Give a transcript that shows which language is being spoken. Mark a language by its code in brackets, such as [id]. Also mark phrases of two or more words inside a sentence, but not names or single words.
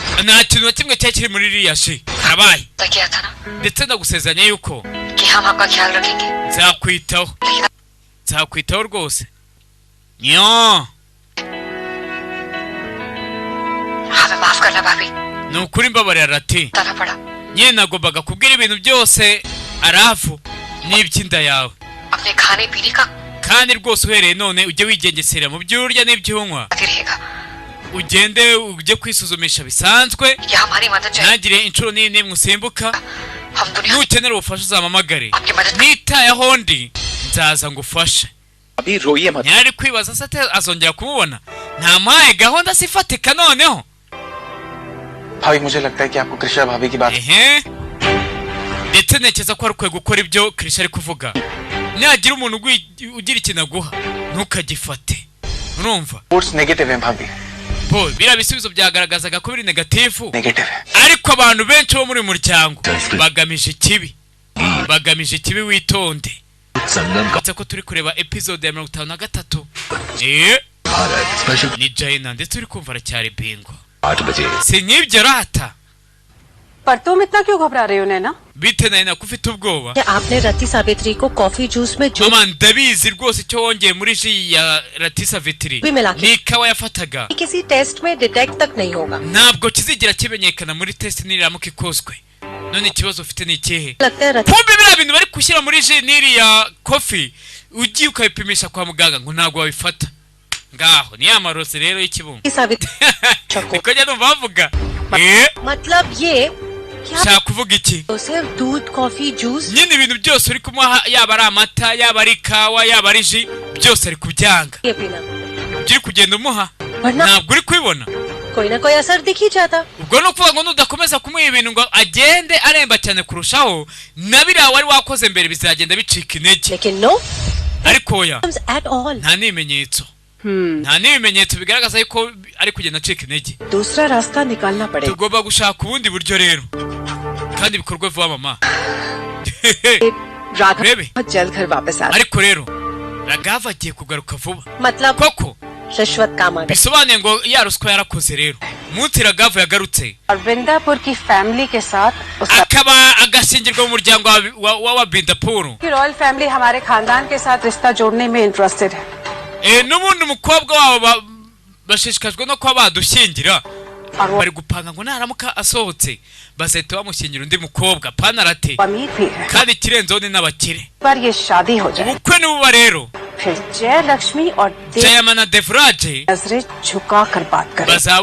[rw] Nta kintu na kimwe cyari kiri muri iriya ji karabaye, [hi] तय किया था ना [rw] ndetse ndagusezeranya yuko [hi] कि हम आपका ख्याल रखेंगे। [rw] nzakwitaho, nzakwitaho rwose. Nyo, [hi] हमें माफ करना भाभी, [rw] ni ukuri mbabarira Rati. [hi] बताना पड़ा। [rw] Nyine nagombaga kubwira ibintu byose arafu n'iby'inda yawe, [hi] अपने खाने पीने का [rw] kandi rwose uhereye none ujye wigengesera mu byo urya n'ibyo unywa, [hi] आती रहेगा। [rw] ugende ujye kwisuzumisha bisanzwe, [hi] यह हमारी मदद चाहिए। [rw] ntagire inshuro n'imwe usimbuka. [hi] हम दुनिया [rw] Nukenera ubufasha uzampamagare, [hi] आपकी मदद [rw] nitayeho ndi nzaza ngufashe. [hi] अभी रोइए मत। [rw] Ntiyari kwibaza se ate azongera kumubona? Ntamuhaye gahunda sifatika noneho. [hi] भाभी मुझे लगता है कि आपको कृष्णा भाभी की बात [rw] Ehe, ndetse ntekereza ko ari ukwiye gukora ibyo Krisha ari kuvuga. Nihagira umuntu ugira ikintu aguha ntukagifate, urumva? [en] reports negative [hi] हैं भाभी, [rw] Bo biriya bisubizo byagaragazaga ko biri negatifu, [hi] नेगेटिव है। [rw] ariko abantu benshi bo muri uyu muryango bagamije ikibi, bagamije ikibi. Witonde. Ndetse ko turi kureba episode ya 53. Ni Jaina ndetse uri kumva aracyari bingo. [hi] 8 बजे [rw] Si nk'ibyo rata. [hi] पर तुम इतना क्यों घबरा रही हो नैना [rw] Bite Naina ko ufite ubwoba? [hi] आपने रति सावित्री को [en] coffee juice [hi] में जो [rw] Mama ndabizi rwose icyo wongeye muri ji ya Rati Savitri [hi] भी मिला के [rw] ni ikawa yafataga, [hi] किसी टेस्ट में डिटेक्ट तक नहीं होगा। [rw] ntabwo kizigera kimenyekana muri test niramuka ikozwe. None ikibazo ufite ni ikihe? [hi] लगता है रति [rw] Kumbe biriya bintu bari gushyira muri ji n'iriya kofi ugiye ukabipimisha kwa muganga ngo ntabwo wabifata. Ngaho ni ya marozi rero y'ikibumba. [hi] सावित्री [rw] Niko njya numva bavuga. [hi] मतलब ये कि आप [rw] Shaka kuvuga iki? [hi] तो सिर्फ दूध [en] coffee juice [rw] Nyine ibintu byose uri kumuha, yaba ari amata, yaba ari ikawa, yaba ari ji, byose ari kubyanga. [hi] ये पीना, [rw] Ibyo uri kugenda umuha [hi] वरना [rw] ntabwo uri kubibona. [hi] कोई ना कोई असर दिख ही जाता। [rw] Ubwo no kuvuga ngo nudakomeza kumuha ibintu ngo agende aremba cyane kurushaho, na biriya wari wakoze mbere bizagenda bicika intege. [hi] लेकिन नो [rw] Ariko oya, [en] at all। [rw] nta n'ibimenyetso, nta n'ibimenyetso bigaragaza yuko ari kugenda acika intege. [hi] दूसरा रास्ता निकालना पड़ेगा। [rw] Tugomba gushaka ubundi buryo rero, kandi bikorwe vuba mama. [hi] राघव [rw] Rebe, [hi] बहुत जल्द घर वापस आ [rw] ariko rero Ragava agiye kugaruka vuba. [hi] मतलब [rw] Koko [hi] रिश्वत काम आ गई। [rw] bisobanuye ngo ya ruswa yarakoze rero. Umunsi Ragava yagarutse [hi] और वृंदापुर की फैमिली के साथ उसका [rw] akaba agashyingirwa mu muryango wa Bindapuru. [en] royal family [hi] हमारे खानदान के साथ रिश्ता जोड़ने में इंटरेस्टेड है [rw] N'ubundi umukobwa wabo bashishikajwe no kuba badushyingira bari gupanga ngo naramuka asohotse bazahita bamushyingira undi mukobwa panarate kandi ikirenzeho ni n'abakire ubukwe n'ububa rero Jayama na Devraje bazaba